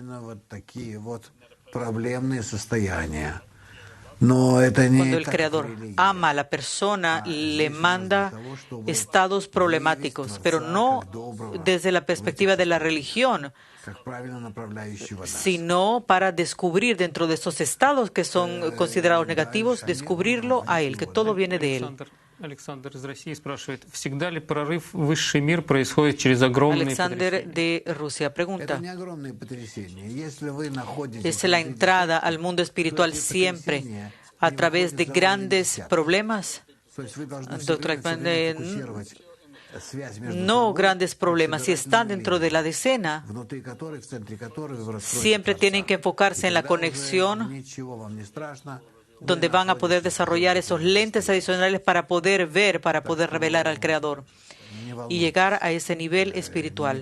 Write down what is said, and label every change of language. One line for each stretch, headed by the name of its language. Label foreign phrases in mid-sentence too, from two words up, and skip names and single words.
Spanish: Cuando el Creador ama a la persona, le manda estados problemáticos, pero no desde la perspectiva de la religión, sino para descubrir dentro de esos estados que son considerados negativos, descubrirlo a Él, que todo viene de Él.
Russian: Alexander из России спрашивает, всегда ли прорыв в высший мир происходит через огромные
Spanish: Alexander de Rusia pregunta, ¿es la entrada al mundo espiritual siempre a través de grandes problemas? Doctor Eichmann, no grandes problemas. Si están dentro de la decena, siempre tienen que enfocarse en la conexión donde van a poder desarrollar esos lentes adicionales para poder ver, para poder revelar al Creador y llegar a ese nivel espiritual.